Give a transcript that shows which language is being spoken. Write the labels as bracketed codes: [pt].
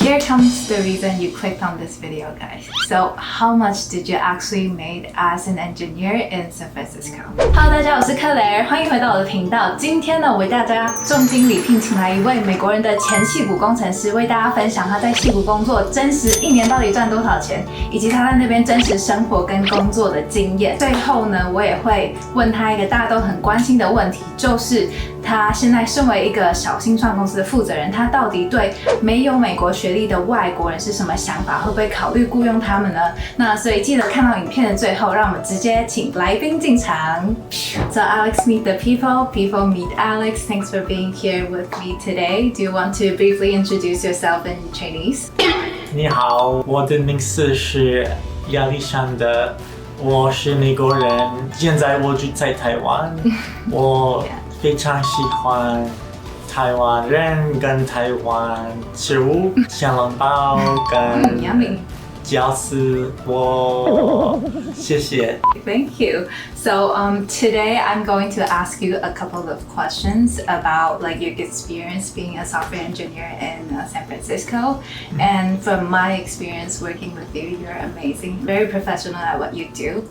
[en] here comes the reason you clicked on this video, guys. So, how much did you actually make as an engineer in San Francisco? [zh] Hello， 大家好，我是克雷儿，欢迎回到我的频道。今天呢，我为大家重金礼聘请来一位美国人的前矽谷工程师，为大家分享他在矽谷工作真实1年到底赚多少钱，以及他在那边真实生活跟工作的经验。最后呢，我也会问他一个大家都很关心的问题，就是他现在身为一个小新创公司的负责人，他到底对没有美国学历的外国人是什么想法？会不会考虑雇佣他们呢？那所以记得看到影片的最后，让我们直接请来宾进场。 [en] So Alex meet the people, people meet Alex. Thanks for being here with me today. Do you want to briefly introduce yourself in Chinese? [zh] 你好，我的名字是亚历山德，我是美国人，现在我住在台湾。我非常喜欢台湾人跟台湾食物，小笼包跟饺子。谢谢。 [en] Thank you. So today I'm going to ask you a couple of questions about like your experience being a software engineer in San Francisco. And from my experience working with you, you're amazing, very professional at what you do.